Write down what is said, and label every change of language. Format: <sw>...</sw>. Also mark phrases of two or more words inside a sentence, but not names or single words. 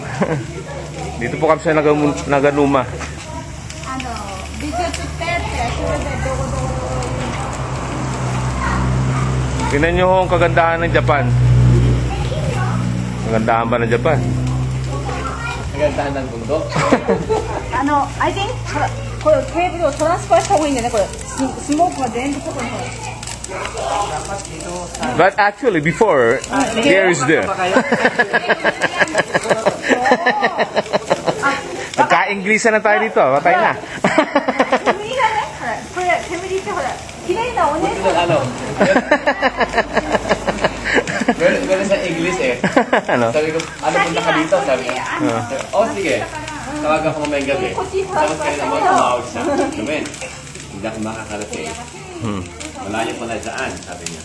<tl>Dito po kami sa Naganuma. Ano? Bigat to tete. Tingnan nyo ang kagandahan ng Japan. Kagandahan ba ng Japan? Kagandahan ng bundok.</tl> <en>I think</en> <ja>これテーブルをトランスファーした方がいいんだよね。これスモークが全部外に。</ja> <en>But actually, before, there is there.</en> <tl>Nagka-English na tayo dito. Patay na.</tl> <ja>煙がね、これ煙ってほら、綺麗なお姉さん。</ja> <tl>Ano? Meron sa English eh. Ano? Sabi ko, ano punta ka dito? Sabi niya. Oh, sige. Tawagan ko mamayang gabi. Tapos kayo naman tumawag siya. Sabi, hindi ako makakarating. Malayo pala dyan, sabi niya.</tl>